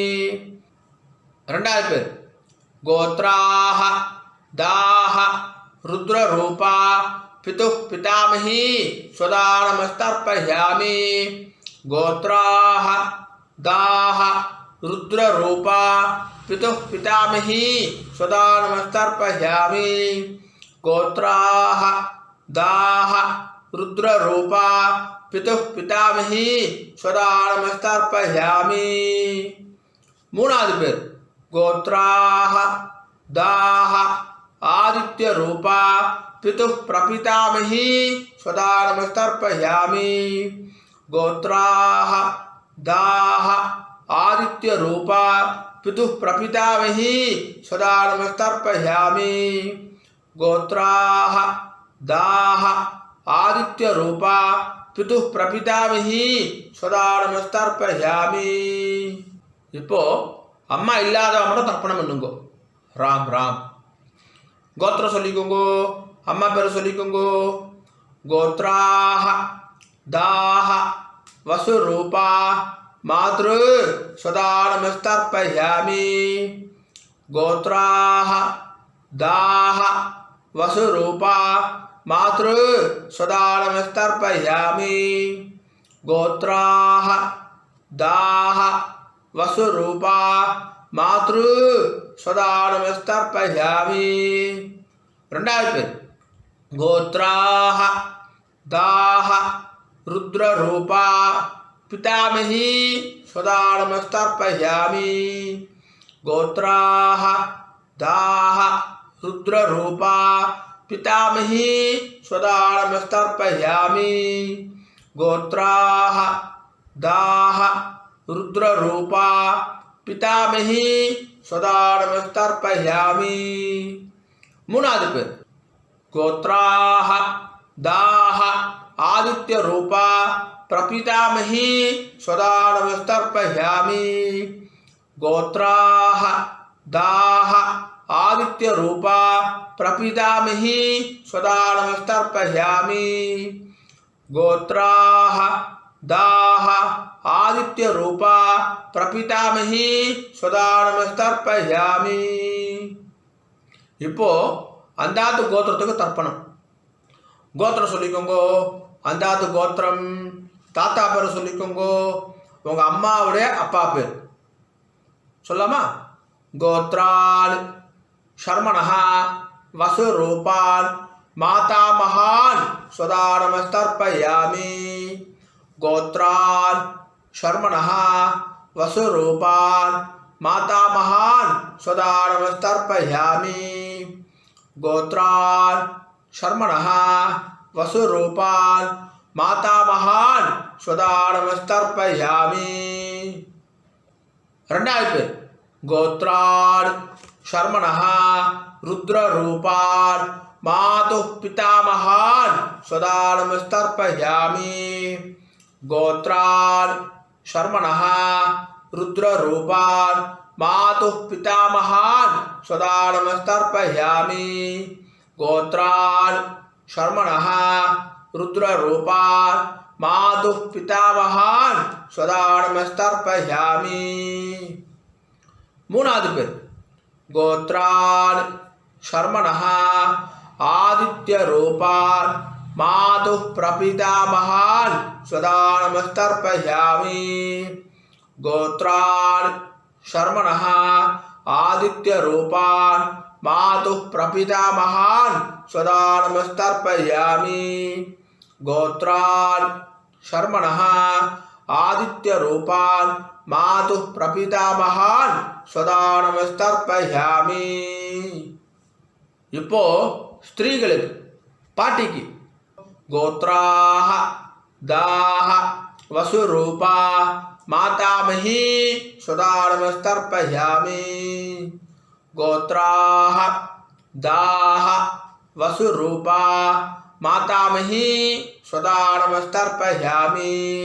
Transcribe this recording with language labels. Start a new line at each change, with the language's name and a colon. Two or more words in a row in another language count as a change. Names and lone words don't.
Tamil: 2வது பேர்
Sanskrit: गोत्राः दाः रुद्ररूपा पितुः पितामही स्वदानमस्तर्पयामि. गोत्राः दाः रुद्ररूपा पितुः पितामही स्वदानमस्तर्पयामि. गोत्राः दाः रुद्ररूपा पितुः पितामही स्वदानमस्तर्पयामि
Tamil: மூணாவது பேர்
Sanskrit: गोत्राः दाः आदित्यरूपा पितुः प्रपितामही स्वदानमस्तर्पयामि गोत्राः दाः आदित्यरूपा पितुः प्रपितामही स्वदानमस्तर्पयामि गोत्राः दाः आदित्यरूपा पितुः प्रपितामही स्वदानमस्तर्पयामि
Tamil: இப்போ அம்மா இல்லாதவங்க மட்டும் தர்ப்பணம் பண்ணுங்க. ராம் ராம். கோத்திரம் சொல்லிக்கோங்க, அம்மா பேர் சொல்லிக்கோங்க.
Sanskrit: गोत्राः दाः वसुरूपा मातृ स्वदानमस्तर्पयामि गोत्राः दाः वसुरूपा मातृ स्वदानमस्तर्पयामि गोत्राः दाः वसुरूपा मातृ स्वदानमस्तर्पयामि
Tamil: ரெண்டாவது பேர்
Sanskrit: गोत्राः दाः रुद्ररूपा पितामही स्वदानमस्तर्पयामि गोत्राः दाः रुद्ररूपा पितामही स्वदानमस्तर्पयामि गोत्राः दाः रुद्ररूपा पितामही स्वदानमस्तर्पयामि
Tamil: மூணாவது பேர்
Sanskrit: गोत्राः दाः आदित्यरूपा प्रपितामही स्वदानमस्तर्पयामि गोत्राः दाः आदित्यरूपा प्रपितामही स्वदानमस्तर्पयामि गोत्राः दाः आदित्यरूपा प्रपितामही स्वदानमस्तर्पयामि
Tamil: இப்போ அந்தாத்து கோத்திரத்துக்கு தர்ப்பணம். கோத்திரம் சொல்லிக்கோங்க. அந்தாத்து கோத்திரம் தாத்தா பேர் சொல்லிக்கோங்க. உங்கள் அம்மாவுடைய அப்பா பேர் சொல்லாமா?
Sanskrit: गोत्रान् शर्मणः वसुरूपान् मातामहान् स्वदानमस्तर्पयामि गोत्रान् शर्मणः वसुरूपान् मातामहान् स्वदानमस्तर्पयामि गोत्रान् शर्मणः वसुरूपान् मातामहान् स्वदानमस्तर्पयामि
Tamil: ரெண்டாவது பேர்
Sanskrit: गोत्रान् शर्मणः रुद्ररूपान् मातुः पितामहान् स्वदानमस्तर्पयामि गोत्रान् शर्मणः रुद्ररूपान् मातुः पितामहान् स्वदानमस्तर्पयामि गोत्रान् शर्मणः रुद्ररूपान् मातुः पितामहान् स्वदानमस्तर्पयामि
Tamil: மூணாவது பேர்
Sanskrit: गोत्रान् शर्मणः आदित्यरूपान् मातुः प्रपितामहान् स्वदानमस्तर्पयामि गोत्रान् शर्मणः आदित्यरूपान् मातुः प्रपितामहान् स्वदानमस्तर्पयामि गोत्रान् शर्मणः आदित्यरूपान् मातुः प्रपितामहान् स्वदानमस्तर्पयामि
Tamil: இப்போ ஸ்திரீகளுக்கு பாட்டிக்கு
Sanskrit: गोत्राः दाः वसुरूपा मातामही स्वदानमस्तर्पयामि गोत्राः दाः वसुरूपा मातामही स्वदानमस्तर्पयामि